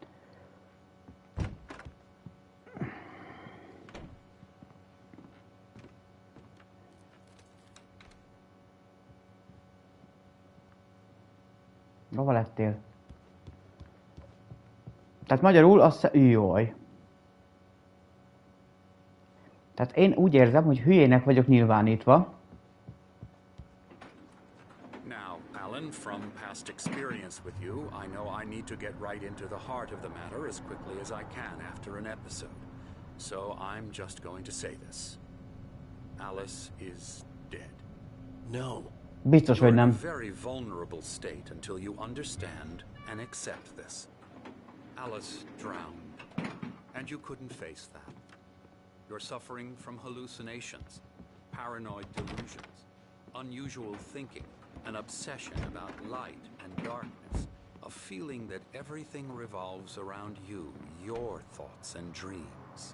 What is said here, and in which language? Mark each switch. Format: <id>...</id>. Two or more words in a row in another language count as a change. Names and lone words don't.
<hu>Hova lettél? Tehát magyarul azt... Jaj. Tehát én úgy érzem, hogy hülyének vagyok nyilvánítva.</hu> <en>Now, Alan, from past experience with you, I know I need to get right into the heart of the matter as quickly as I can after an episode. So I'm just going to say this. Alice is dead. No.</en> <hu>Biztos, hogy</hu> <en>You're in a</en> <hu>nem.</hu> <en>very vulnerable state until you understand and accept this. Alice drowned, and you couldn't face that. You're suffering from hallucinations, paranoid delusions, unusual thinking, an obsession about light and darkness, a feeling that everything revolves around you, your thoughts and dreams.</en>